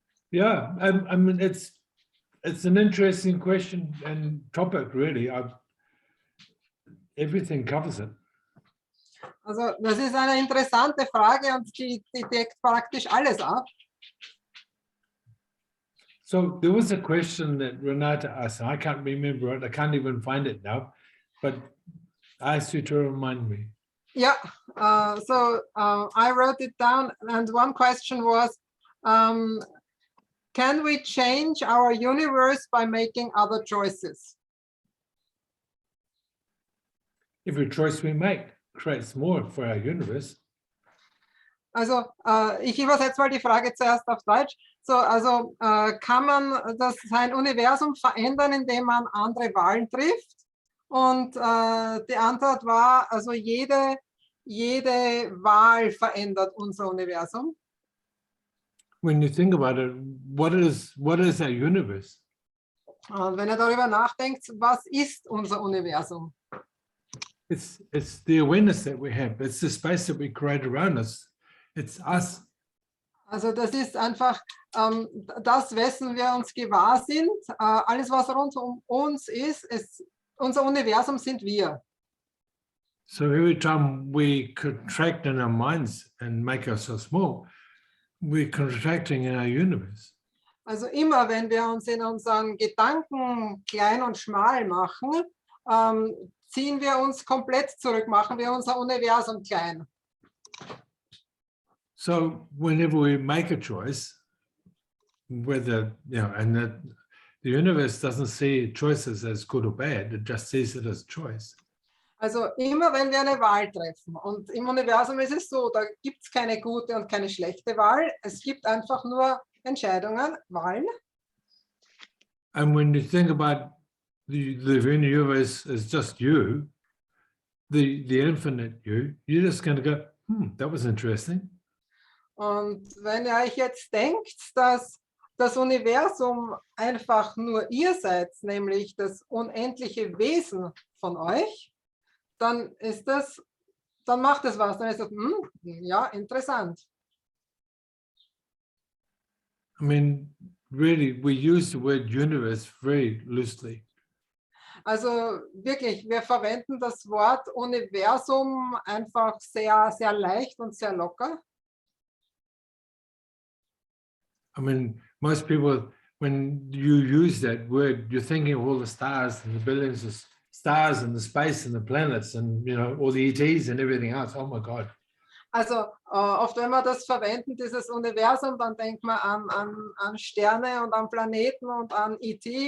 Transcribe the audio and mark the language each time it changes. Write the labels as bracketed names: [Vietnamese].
[English] Yeah, I mean, it's an interesting question and topic, really. Everything covers it. [German] Also das ist eine interessante Frage und die deckt praktisch alles ab. [English] So there was a question that Renate asked, and I can't remember it, I can't even find it now, but I asked you to remind me. Yeah, I wrote it down, and one question was, can we change our universe by making other choices? Every choice we make creates more for our universe. [German] Also ich übersetze mal die Frage zuerst auf Deutsch. So, also kann man sein Universum verändern, indem man andere Wahlen trifft? Und die Antwort war, also jede Wahl verändert unser Universum. [English] When you think about it, what is our universe? [German] Und wenn ihr darüber nachdenkt, was ist unser Universum? [English] It's the awareness that we have. It's the space that we create around us. It's us. [German] Also das ist einfach das, wessen wir uns gewahr sind. Alles, was rund um uns ist, unser Universum sind wir. [English] So every time we contract in our minds and make ourselves small, we're contracting in our universe. [German] Also immer, wenn wir uns in unseren Gedanken klein und schmal machen, ziehen wir uns komplett zurück, machen wir unser Universum klein. [English] So whenever we make a choice, whether, and the universe doesn't see choices as good or bad, it just sees it as choice. [German] Also immer, wenn wir eine Wahl treffen, und im Universum ist es so, da gibt es keine gute und keine schlechte Wahl, es gibt einfach nur Entscheidungen, Wahlen. [English] And when you think about the universe as just you, the infinite you, you're just going to go, that was interesting. [German] Und wenn ihr euch jetzt denkt, dass das Universum einfach nur ihr seid, nämlich das unendliche Wesen von euch, dann macht es was. Dann ist das, ja, interessant. [English] I mean, really, we use the word universe very loosely. [German] Also wirklich, wir verwenden das Wort Universum einfach sehr, sehr leicht und sehr locker. [English] I mean, most people, when you use that word, you're thinking of all the stars and the billions of stars and the space and the planets and, all the ETs and everything else. Oh my God. [German] Also oft, wenn wir das verwenden, dieses Universum, dann denkt man an Sterne und an Planeten und an ET.